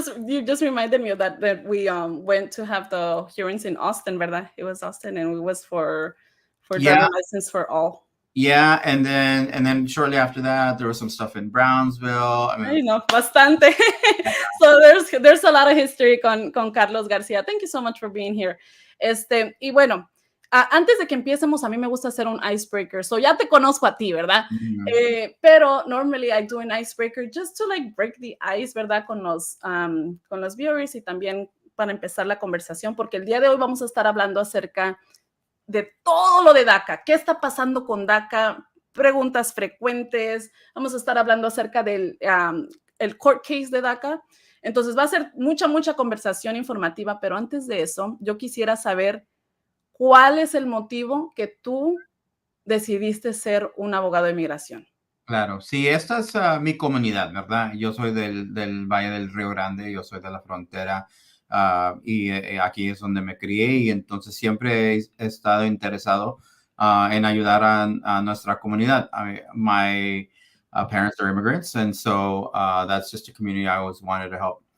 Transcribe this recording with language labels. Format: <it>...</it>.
<en>You just reminded me of that we went to have the hearings in Austin, ¿verdad? It was Austin, and it was for driving license for all. Yeah, and then shortly after that, there was some stuff in Brownsville. I mean,</en> <es>bastante.</es> <en>So there's a lot of history</en> <es>con Carlos Garcia.</es> <en>Thank you so much for being here.</en> <es>Y bueno, antes de que empecemos, a mí me gusta hacer un icebreaker. So ya te conozco a ti, ¿verdad? Pero</es> <en>normally I do an icebreaker just to like break the ice,</en> <es>¿verdad? Con los viewers y también para empezar la conversación, porque el día de hoy vamos a estar hablando acerca de todo lo de DACA. ¿Qué está pasando con DACA? Preguntas frecuentes. Vamos a estar hablando acerca del el court case de DACA. Entonces va a ser mucha conversación informativa, pero antes de eso, yo quisiera saber cuál es el motivo que tú decidiste ser un abogado de migración. Claro, sí, esta es mi comunidad, ¿verdad? Yo soy del Valle del Río Grande, yo soy de la frontera y aquí es donde me crié y entonces siempre he estado interesado en ayudar a nuestra comunidad.</es> <en>My parents are immigrants and so that's just a community I always wanted to help.</en>